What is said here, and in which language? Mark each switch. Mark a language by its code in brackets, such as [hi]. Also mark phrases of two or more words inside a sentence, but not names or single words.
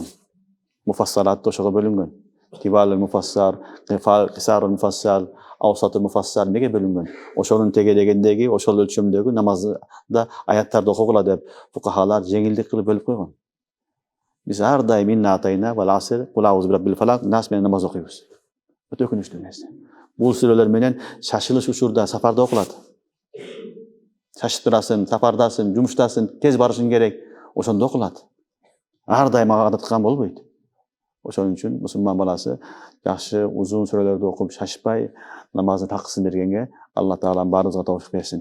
[ky] Муфассалат ошого бөлүнгөн. [ar] طوال المفصل، قصار المفصل، أوساط المفصل [ky] неге бөлүнгөн. Ошонун тегерегиндеги, ошол өлчөмдөгү намазда аяттарды окугула деп фукахалар жеңилдик кылып бөлүп койгон. Биз ар дайым [ar] إنا أعطينا والعصر، قل أعوذ برب الفلق, [ky] нас менен намаз окуйбуз. Өтө өкүнүчтүү нерсе. Бул сүрөлөр менен шашылыш учурда, сафарда окулат. Шашып турасың, сафардасың, жумуштасың, тез барышың керек, ошондо окулат. Ар дайым адаткан болбойт. Ошон үчүн мусулман баласы жакшы узун сүрөлөрдү окуп шашпай намаздын такысын бергенге Алла Таала баарыбызга тоofik берсин.